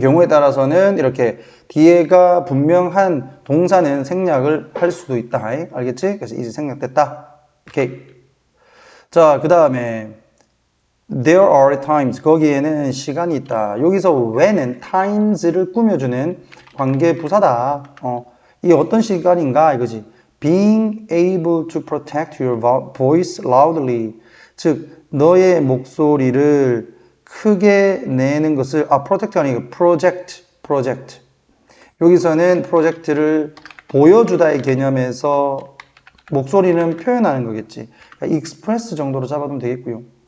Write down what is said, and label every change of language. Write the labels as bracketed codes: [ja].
[ko] 경우에 따라서는 이렇게 뒤에가 분명한 동사는 생략을 할 수도 있다. 알겠지? 그래서 is 생략됐다. 오케이. 자, 그 다음에 [en] There are times. [ko] 거기에는 시간이 있다. 여기서 when은 times를 꾸며주는 관계 부사다. 이 어떤 시간인가 이거지. [en] Being able to protect your voice loudly. [ko] 즉 너의 목소리를 크게 내는 것을 protect가 아니고 project. 여기서는 프로젝트를 보여주다의 개념에서 목소리는 표현하는 거겠지. 그러니까 express 정도로 잡아두면 되겠고요.